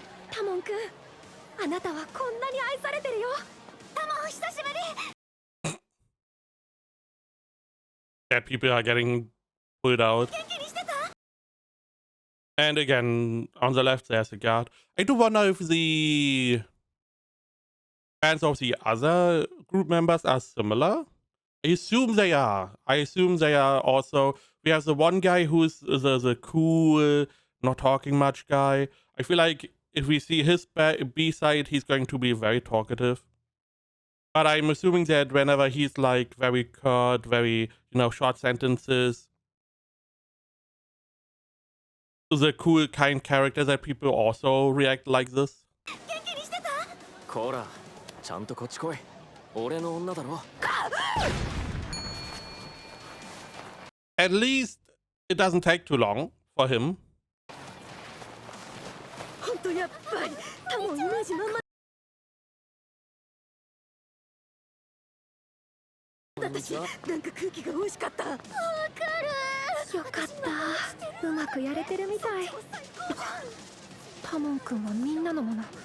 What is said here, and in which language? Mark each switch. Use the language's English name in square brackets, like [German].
[Japanese] タモン君、あなたはこんなに愛されてるよ。タモン、久しぶり。 [English] That people are getting pulled out. And again, on the left, there's a guard. I do wonder if the fans of the other group members are similar. I assume they are. I assume they are also. We have the one guy who's the cool, not talking much guy. I feel like if we see his B-side, he's going to be very talkative. But I'm assuming that whenever he's like very curt, very, short sentences, the cool, kind character that people also react like this. [Japanese] こら、ちゃんとこっち来い。俺の女だろ。 [English] At least it doesn't take too long for him. [Japanese] 本当やっぱりタモンイメージまんま。私なんか空気が美味しかった。わかる。よかった。うまくやれてるみたい。タモン君はみんなのもの。